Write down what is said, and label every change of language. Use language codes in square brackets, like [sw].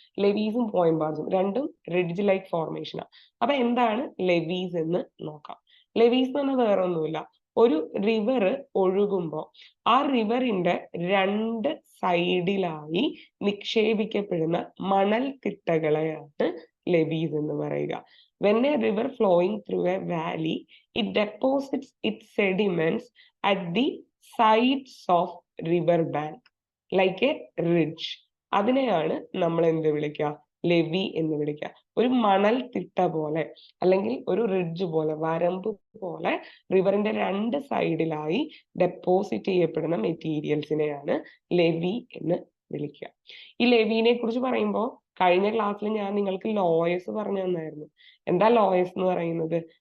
[ml] ലെവീസും point ബാർസും രണ്ടും ridge like formation ആണ്. അപ്പൊ എന്താണ് ലെവീസ് എന്ന് നോക്കാം. ലെവീസ് എന്ന് പറഞ്ഞാൽ വേറെ ഒന്നുമില്ല, ഒരു റിവർ ഒഴുകുമ്പോൾ ആ റിവറിന്റെ രണ്ട് സൈഡിലായി നിക്ഷേപിക്കപ്പെടുന്ന മണൽ തിട്ടകളെയാണ് ലെവീസ് എന്ന് പറയുക. [en] When a river flowing through a valley, it deposits its sediments at the sides of river bank like a ridge. [ml] അതിനെയാണ് നമ്മൾ എന്ത് വിളിക്കുക? ലെവി എന്ന് വിളിക്കുക. ഒരു മണൽ തിട്ട പോലെ അല്ലെങ്കിൽ ഒരു റിഡ്ജ് പോലെ, വരമ്പ് പോലെ റിവറിന്റെ രണ്ട് സൈഡിലായി ഡെപ്പോസിറ്റ് ചെയ്യപ്പെടുന്ന മെറ്റീരിയൽസിനെയാണ് ലെവി എന്ന് വിളിക്കുക. ഈ ലെവിനെ കുറിച്ച് പറയുമ്പോൾ കഴിഞ്ഞ ക്ലാസ്സിൽ ഞാൻ നിങ്ങൾക്ക് ലോയസ് പറഞ്ഞു തന്നായിരുന്നു. എന്താ ലോയസ് എന്ന് പറയുന്നത്?